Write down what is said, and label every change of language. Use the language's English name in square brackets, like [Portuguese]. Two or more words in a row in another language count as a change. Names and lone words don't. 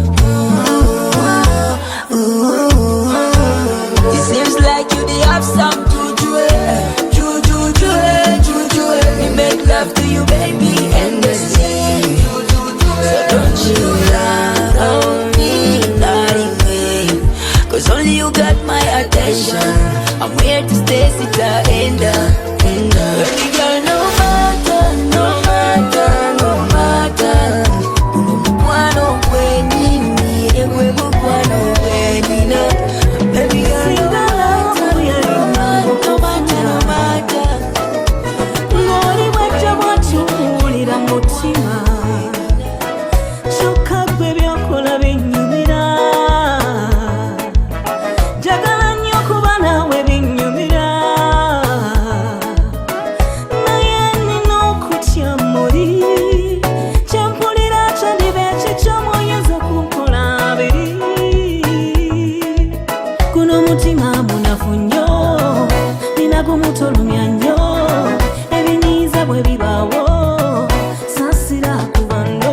[English] It seems like you they have some juju We make love to you baby endlessly So don't you lie on me, darling Cause only you got my attention I'm here to stay, sit the end Baby girl, no matter [Ganda] Uno mukwano gwenyini Egwe mukwano gwenina [English] Baby girl, no matter [Ganda] Ngoli wajja bwatuwulira mutima Kyokka gwe byokola binnyumira Njagala nnyo kuba naawe binnyumira Naye nina okutya muli Kyempulira kyandiba ekikyo muyinza kunkola abiri Guno mutima munafu nnyo Nina gumutolumya nnyo Ebinyiiza bwe bibaawo Saasira kubando